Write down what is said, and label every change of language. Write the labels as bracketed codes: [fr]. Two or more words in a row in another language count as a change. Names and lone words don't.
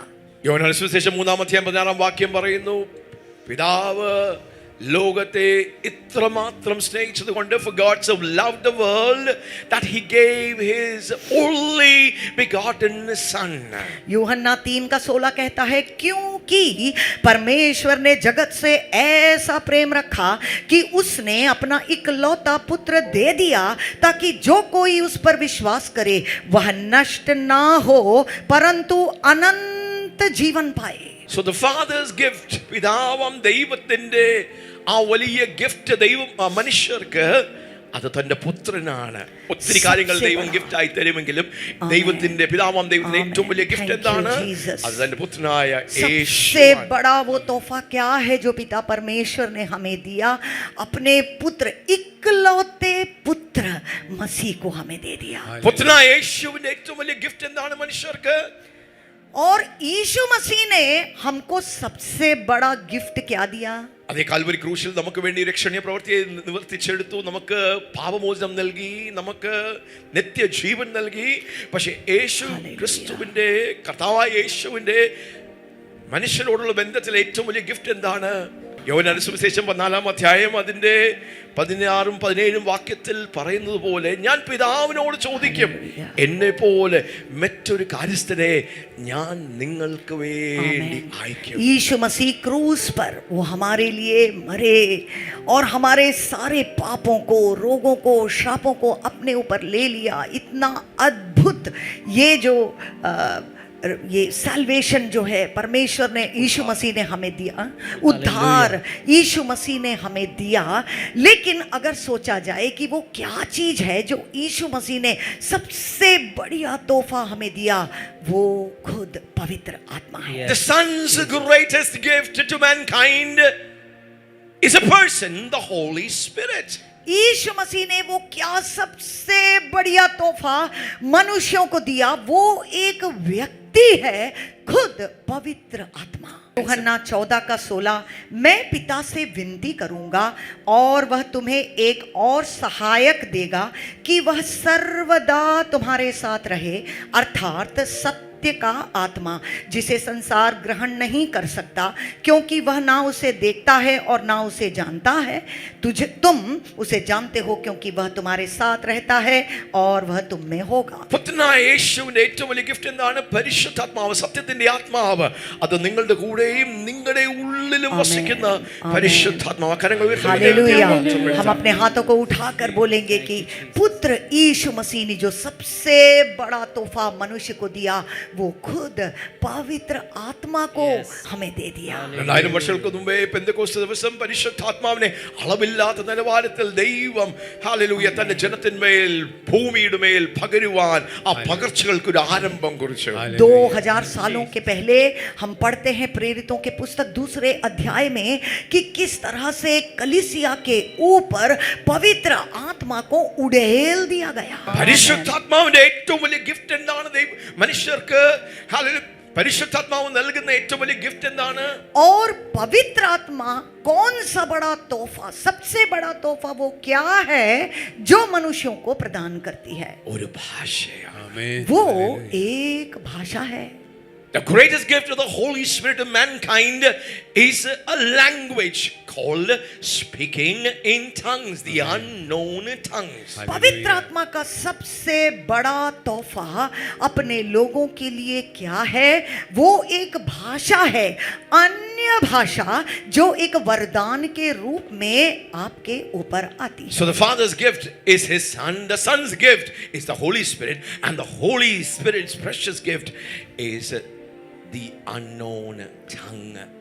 [ml] യോഹന്നാൻ സുവിശേഷം 3:16 പറയുന്നു, പിതാവ് ലോകത്തെ ഇത്രമാത്രം സ്നേഹിച്ചതുകൊണ്ട്, [en] for God so loved the world that he gave his only begotten son. [hi] यूहन्ना 3:16 कहता है, क्योंकि परमेश्वर ने जगत से ऐसा प्रेम रखा कि उसने अपना इकलौता पुत्र दे दिया, ताकि जो कोई उस पर विश्वास करे वह नष्ट ना हो परंतु अनंत जीवन पाए। [en] So the father's gift, [ml] പിതാവാം ദൈവത്തിന്റെ ആ വലിയ ഗിഫ്റ്റ് ദൈവം മനുഷ്യർക്ക് അത് തന്റെ പുത്രനാണ്. ഒത്തിരി കാര്യങ്ങൾ ദൈവം ഗിഫ്റ്റ് ആയി തരുമെങ്കിലും ദൈവത്തിന്റെ പിതാവാം ദൈവത്തിന്റെ ഏറ്റവും വലിയ ഗിഫ്റ്റ് എന്താണ്? അത് തന്റെ പുത്രനായ യേശു. [hi] सबसे बड़ा वो तोहफा क्या है जो पिता परमेश्वर ने हमें दिया? अपने पुत्र, इकलौते पुत्र मसीह को हमें दे दिया। [ml] പുത്രനായ യേശുവിന്റെ ഏറ്റവും വലിയ ഗിഫ്റ്റ് എന്താണ് മനുഷ്യർക്ക്? [hi] और यीशु मसीह ने हमको सबसे बड़ा गिफ्ट क्या दिया? [ml] അതേ കാൽവരി ക്രൂശിൽ നമുക്ക് വേണ്ടി രക്ഷണീയ പ്രവൃത്തിയെ നിവർത്തിച്ചെടുത്തു, നമുക്ക് പാപമോചനം നൽകി, നമുക്ക് നിത്യജീവൻ നൽകി. പക്ഷെ യേശു ക്രിസ്തുവിന്റെ, കർത്താവായ യേശുവിന്റെ മനുഷ്യരോടുള്ള ബന്ധത്തിൽ ഏറ്റവും വലിയ ഗിഫ്റ്റ് എന്താണ്? യോഹന്നാൻ സുവിശേഷം 4 അതിന്റെ 16-17 വാക്യത്തിൽ പറയുന്നത് പോലെ, ഞാൻ പിതാവിനോട് ചോദിക്കും, എന്നെ പോലെ മറ്റൊരു കാര്യസ്ഥനെ ഞാൻ നിങ്ങൾക്ക് വേണ്ടി അയക്കും. [hi] यीशु मसीह क्रूस पर वो हमारे लिए मरे और हमारे सारे पापों को, रोगों को, श्रापों को अपने ऊपर ले लिया। इतना अद्भुत ये जो ये सैल्वेशन जो है परमेश्वर ने, यीशु मसीह ने हमें दिया, उद्धार यीशु मसीह ने हमें दिया। लेकिन अगर सोचा जाए कि वो क्या चीज है जो यीशु मसीह ने सबसे बढ़िया तोहफा हमें दिया, वो खुद पवित्र आत्मा है। [en] The son's greatest gift to mankind is a person, the Holy Spirit. [hi] यीशु मसीह ने वो क्या सबसे बढ़िया तोहफा मनुष्यों को दिया? वो एक व्यक्ति है, खुद पवित्र आत्मा। यूहन्ना 14:16, मैं पिता से विनती करूंगा और वह तुम्हें एक और सहायक देगा कि वह सर्वदा तुम्हारे साथ रहे, अर्थात सत्य सत्य का आत्मा, जिसे संसार ग्रहण नहीं कर सकता क्योंकि वह ना उसे देखता है और ना उसे जानता है। तुम उसे जानते हो क्योंकि वह तुम्हारे साथ रहता है और वह तुम में होगा। [ml] പുത്രനായ യേശുവിന്റെ ഏറ്റവും വലിയ ഗിഫ്റ്റ് എന്താണ്? പരിശുദ്ധാത്മാവ്, സത്യത്തിന്റെ ആത്മാവ്. അത് നിങ്ങളുടെ കൂടെയും നിങ്ങളുടെ ഉള്ളിലും വസിക്കുന്ന പരിശുദ്ധാത്മാവ്. കരങ്ങൾ ഉയർത്തി [hi] हालेलुया। हम अपने हाथों को उठाकर बोलेंगे कि पुत्र यीशु मसीह ने जो सबसे बड़ा तोहफा मनुष्य को दिया, वो खुद पवित्र आत्मा को हमें दे दिया। [ml] 2000 വർഷങ്ങൾക്ക് മുമ്പേ പെന്തക്കോസ്ത് ദിവസം പരിശുദ്ധാത്മാവിനെ അളവില്ലാത്ത നിലവാരത്തിൽ ദൈവം ഹല്ലേലൂയ തന്റെ ജനത്തിന്മേൽ ഭൂമിയുടെ മേൽ പകരുവാൻ ആ പകർച്ചകൾക്ക് ഒരു ആരംഭം കുറിച്ചു। [hi] 2000 सालों के पहले हम पढ़ते हैं प्रेरितों के पुस्तक 2 अध्याय में कि किस तरह से कलीसिया के ऊपर पवित्र आत्मा को उड़ेल दिया गया। [ml] പരിശുദ്ധാത്മാവിന്റെ ഏറ്റവും വലിയ ഗിഫ്റ്റ് എന്താണ്? മനുഷ്യർക്ക് ഹല്ലേലൂയ പരിശുദ്ധാത്മാവ് നൽകുന്ന ഏറ്റവും വലിയ ഗിഫ്റ്റ് എന്താണ്? [hi] और पवित्र आत्मा कौन सा बड़ा तोहफा, सबसे बड़ा तोहफा वो क्या है जो मनुष्यों को प्रदान करती है? [ml] ഒരു ഭാഷയാണ്। ആമേൻ. [hi] वो एक भाषा है। [en] The greatest gift of the Holy Spirit to mankind is a language called speaking in tongues, the unknown tongues. [hi] पवित्र आत्मा का सबसे बड़ा तोहफा अपने लोगों के लिए क्या है? वो एक भाषा है, अन्य भाषा जो एक वरदान के रूप में आपके ऊपर आती है। [en] So the Father's gift is His Son, the Son's gift is the Holy Spirit, and the Holy Spirit's precious gift is the unknown tongue.